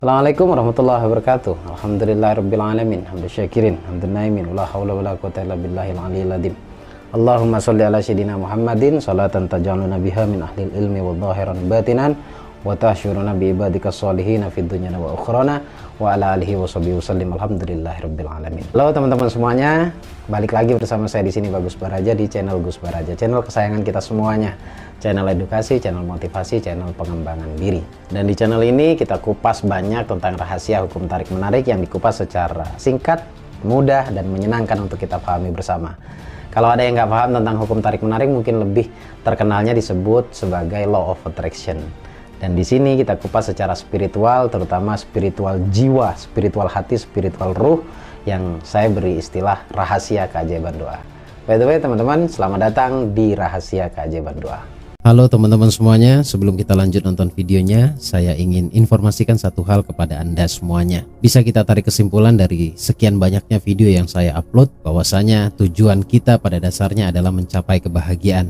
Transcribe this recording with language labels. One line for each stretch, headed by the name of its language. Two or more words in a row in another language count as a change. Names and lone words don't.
Arabic: السلام عليكم ورحمة الله وبركاته. الحمد لله رب العالمين، حمدا شاكرين، حمدا ناعمين، ولا حول ولا قوة إلا بالله العلي العظيم. اللهم صل على سيدنا محمد صلاة تجعلنا بها من أهل العلم وظاهرا باطنا وتحشرنا بعبادك الصالحين في الدنيا وأخرانا وعلى آله وصحبه وسلم. الحمد لله رب العالمين.
Indonesian: Halo teman-teman semuanya, balik lagi bersama saya di sini Bagus Baraja di channel Gus Baraja, channel kesayangan kita semuanya. Channel edukasi, channel motivasi, channel pengembangan diri. Dan di channel ini kita kupas banyak tentang rahasia hukum tarik menarik yang dikupas secara singkat, mudah, dan menyenangkan untuk kita pahami bersama. Kalau ada yang nggak paham tentang hukum tarik menarik, mungkin lebih terkenalnya disebut sebagai
English: law of attraction.
Indonesian: Dan di sini kita kupas secara spiritual, terutama spiritual jiwa, spiritual hati, spiritual ruh, yang saya beri istilah rahasia keajaiban doa.
English: By the way
Indonesian: teman-teman, selamat datang di rahasia keajaiban doa. Halo teman-teman semuanya, sebelum kita lanjut nonton videonya, saya ingin informasikan satu hal kepada Anda semuanya. Bisa kita tarik kesimpulan dari sekian banyaknya video yang saya upload, bahwasanya tujuan kita pada dasarnya adalah mencapai kebahagiaan.